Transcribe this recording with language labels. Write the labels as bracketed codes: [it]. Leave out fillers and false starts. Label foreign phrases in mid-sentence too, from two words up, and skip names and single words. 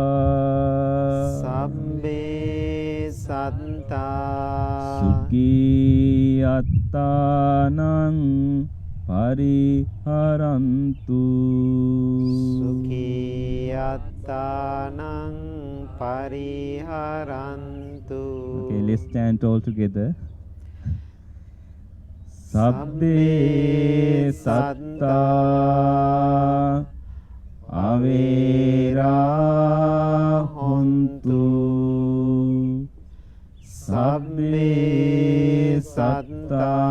[pi] Sabbe satta. Sukhi attanam pariharantu. Sukhi attanam pariharantu. [en] Okay, let's chant all together. [pi] Sabbe satta. Avera hontu. Sabbe satta.